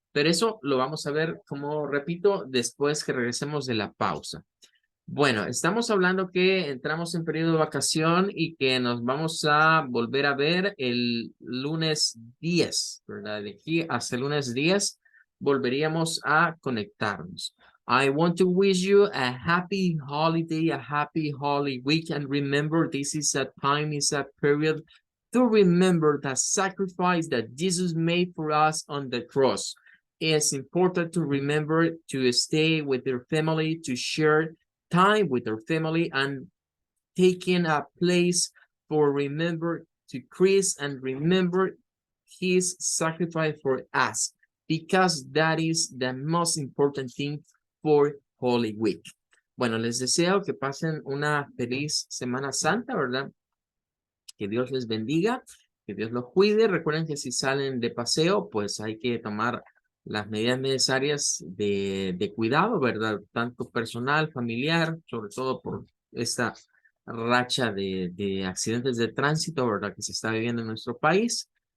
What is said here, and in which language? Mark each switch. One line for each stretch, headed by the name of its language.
Spanish: Pero eso lo vamos a ver, como repito, después que regresemos de la pausa. Bueno, estamos hablando que entramos en periodo de vacación y que nos vamos a volver a ver el lunes 10, ¿verdad? De aquí hasta el lunes 10 volveríamos a conectarnos.
English: I want to wish you a happy holiday, a happy holy week, and remember this is a time, is a period to remember the sacrifice that Jesus made for us on the cross. It's important to remember to stay with your family, to share time with our family, and taking a place for remember to Christ and remember his sacrifice for us, because that is the most important thing for Holy Week.
Spanish: Bueno, les deseo que pasen una feliz Semana Santa, ¿verdad? Que Dios les bendiga, que Dios los cuide. Recuerden que si salen de paseo, pues hay que tomar las medidas necesarias de cuidado, ¿verdad? Tanto personal, familiar, sobre todo por esta racha de accidentes de tránsito, ¿verdad? Que se está viviendo en nuestro país.